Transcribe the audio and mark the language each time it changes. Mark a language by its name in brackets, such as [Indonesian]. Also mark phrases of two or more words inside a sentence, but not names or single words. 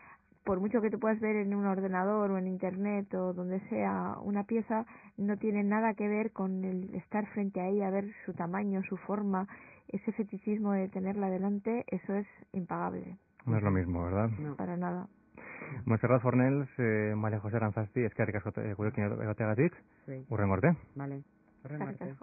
[Spanish] comunicación, por mucho que tú puedas ver en un ordenador o en internet o donde sea una pieza, no tiene nada que ver con el estar frente a ella, ver su tamaño, su forma, ese fetichismo de tenerla delante, eso es impagable. No es lo mismo, ¿verdad? No. Para nada. [Basque] Montserrat Fornells, María José Aranzasti, eskerrik asko gurekin egoteagatik, Sí. hurrengo arte. Vale. Horren Eskerrik arte. asko.